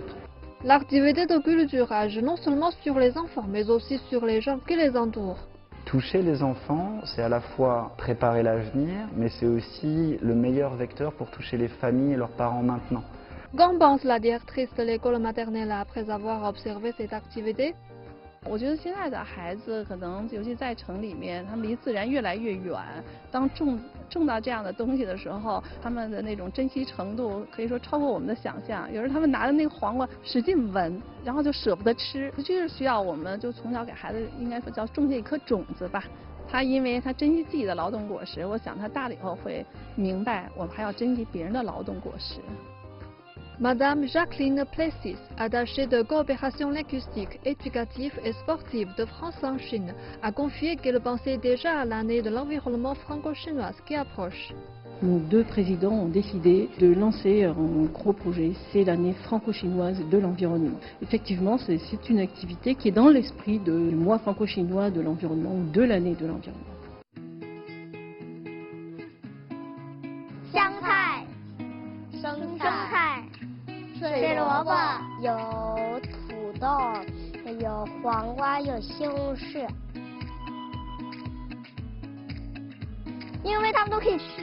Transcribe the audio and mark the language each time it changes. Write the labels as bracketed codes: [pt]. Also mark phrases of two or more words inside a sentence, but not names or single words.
[fr] L'activité de culture agit non seulement sur les enfants, mais aussi sur les gens qui les entourent. Toucher les enfants, c'est à la fois préparer l'avenir, mais c'est aussi le meilleur vecteur pour toucher les familles et leurs parents maintenant. Qu'en pense la directrice de l'école maternelle après avoir observé cette activité? [zh] 我觉得现在的孩子可能，尤其在城里面，他们离自然越来越远。当种到这样的东西的时候，他们的那种珍惜程度可以说超过我们的想象。有时他们拿着那个黄瓜使劲闻，然后就舍不得吃。这就是需要我们就从小给孩子，应该说叫种下一颗种子吧。他因为他珍惜自己的劳动果实，我想他大了以后会明白，我们还要珍惜别人的劳动果实。 [fr] Madame Jacqueline Plessis, attachée de coopération linguistique, éducative et sportive de France en Chine, a confié qu'elle pensait déjà à l'année de l'environnement franco-chinoise qui approche. Nos deux présidents ont décidé de lancer un gros projet, c'est l'année franco-chinoise de l'environnement. Effectivement, c'est une activité qui est dans l'esprit du mois franco-chinois de l'environnement ou de l'année de l'environnement. [zh] 香菜，生菜。水萝卜有土豆，有黄瓜，有西红柿，因为它们都可以吃。